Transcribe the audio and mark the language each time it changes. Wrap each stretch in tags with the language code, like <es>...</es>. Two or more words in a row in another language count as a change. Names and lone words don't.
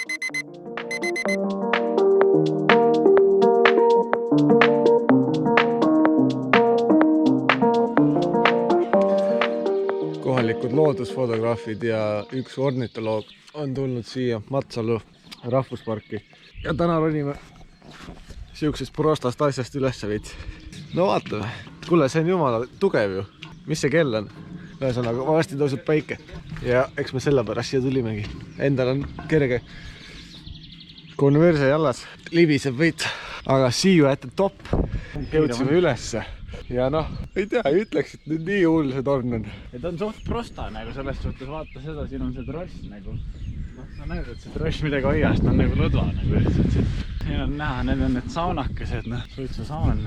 <et>Kohalikud loodusfotograafid ja üks ornitoloog on tulnud siia Matsalu rahvusparki ja täna ronime siuksest prostast asjast üles veits. No vaatame. Kuule, see on jumala tugev ju. Mis see kell on? Ühesõnaga, varsti tõuseb päike ja eks me selle pärast siia tulimegi. Endal on kerge konverse jallas, libiseb veits, aga</et> <en>see you at the top.</en> <et>Jõudsime ülesse ja noh, ei tea, ei ütleks, et nüüd nii hull see torn on. Ja ta on suht prosta nagu selles suhtes, vaata seda, siin on see tross nagu. Sa näed, et see tross midagi hoiast on nagu lõdva nagu. Siin on näha, need on need saunakesed, suitsu saun.</et>